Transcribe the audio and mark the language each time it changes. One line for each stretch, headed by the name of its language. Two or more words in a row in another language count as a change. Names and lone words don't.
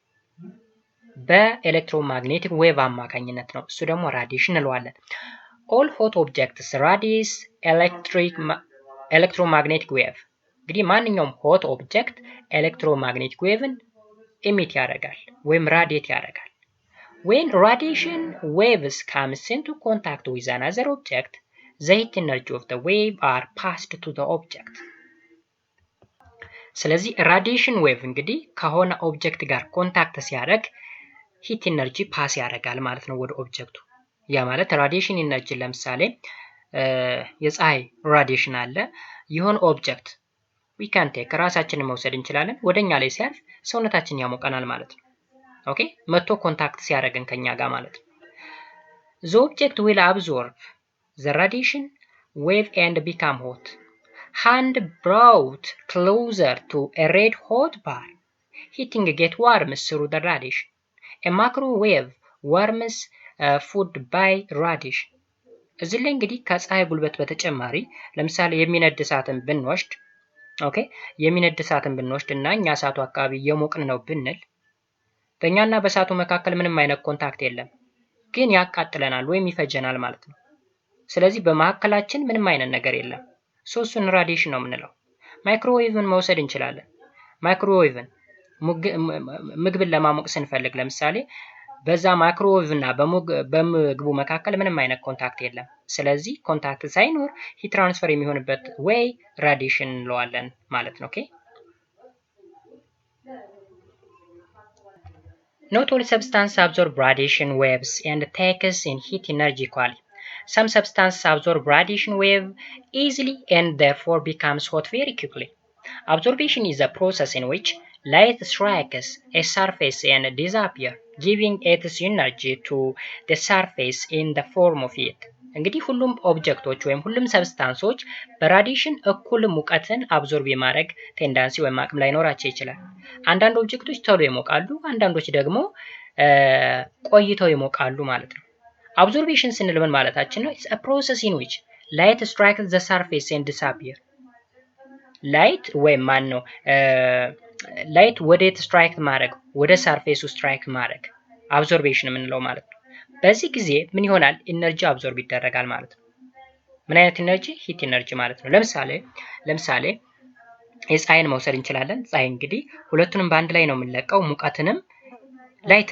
Amharic: በኤሌክትሮማግኔቲክ ዌቭ አማካኝነት ነው። እሱ ደግሞ ራዲሽን እንለዋለን።
English: All hot objects radiate electromagnetic wave።
Amharic: እንግዲህ ማንኛውም
English: hot object
Amharic: ኤሌክትሮማግኔቲክ ዌቭን ኢሚት ያደርጋል ወይም ራዲየት ያደርጋል።
English: When radiation waves comes into contact with another object, the heat energy of the wave are passed to the object.
Amharic: ስለዚህ
English: radiation wave
Amharic: እንግዲህ ከሆነ ኦብጀክት ጋር ኮንታክት ሲያደርግ
English: heat energy pass
Amharic: ያደርጋል ማለት ነው ወደ ኦብጀክቱ። ያ ማለት
English: radiation energy
Amharic: ለምሳሌ የፀሐይ ራዲሽን አለ፣ የሆነ ኦብጀክት
English: we can take
Amharic: ራሳችንን መውሰድ እንችላለን። ወደኛ ላይ ሲያርፍ ሰውነታችን ያሞቀናል ማለት ነው። ኦኬ መጥቶ ኮንታክት ሲያደርገን ከኛ ጋር ማለት ነው።
English: The object will absorb the radiation wave and become hot. Hand brought closer to a red hot bar, heating get warm through the radiation. A microwave warms food by radiation.
Amharic: እዚህ ላይ እንግዲህ ከፀሐይ ጉልበት በተጨማሪ ለምሳሌ የሚነድ እሳትን ብንወስድ የሚነድ እሳትን ብንወስድ እና እኛ እሳቱ አካባቢ እየሞቅን ነው ብንል በእኛና በእሳቱ መካከል ምንም አይነት ኮንታክት የለም፣ ግን ያቃጥለናል ወይም ይፈጀናል ማለት ነው። ስለዚህ በመካከላችን ምንም አይነት ነገር የለም። እሱን ራዲሽን ነው የምንለው። ማይክሮዌቭን መውሰድ እንችላለን። ማይክሮዌቭን ምግብን ለማሞቅ ስንፈልግ ለምሳሌ በዛ ማይክሮዌቭ እና በምግቡ መካከል ምንም አይነት ኮንታክት የለም። ስለዚህ ኮንታክት ሳይኖር
English: heat transfer
Amharic: የሚሆንበት ወይ ራዲሽን እንለዋለን ማለት ነው። ኦኬ
English: Not all substances absorb radiation waves and takes in heat energy equally. Some substances absorb radiation wave easily and therefore becomes hot very quickly. Absorption is a process in which light strikes a surface and disappears, giving its energy to the surface in the form of heat.
Amharic: እንግዲህ ሁሉም ኦብጀክቶች ወይም ሁሉም ሰብስታንሶች በራዲሽን እኩል ሙቀትን አብዞርብ የማድረግ ቴንዳንሲ ወይም አቅም ላይኖራቸው ይችላል። አንዳንድ ኦብጀክቶች ቶሎ ይሞቃሉ፣ አንዳንዶች ደግሞ ቆይተው ይሞቃሉ ማለት ነው። አብዞርቤሽን ስንል ምን ማለታችን ነው?
English: It's a process in which light strikes the surface and disappears.
Amharic: ላይት ወይም ማን ነው ላይት ወዴት ስትራይክ ማድረግ ወደ ሰርፌሱ ስትራይክ ማድረግ አብዞርቤሽን የምንለው ማለት ነው። በዚህ ጊዜ ምን ይሆናል?
English: energy absorb
Amharic: ይደረጋል ማለት ነው። ምን አይነት ኢነርጂ?
English: heat energy
Amharic: ማለት ነው። ለምሳሌ የፀሐይን መውሰድ እንችላለን። ፀሐይ እንግዲህ ሁለቱንም በአንድ ላይ ነው የምንለቀው፣ ሙቀትንም ላይትን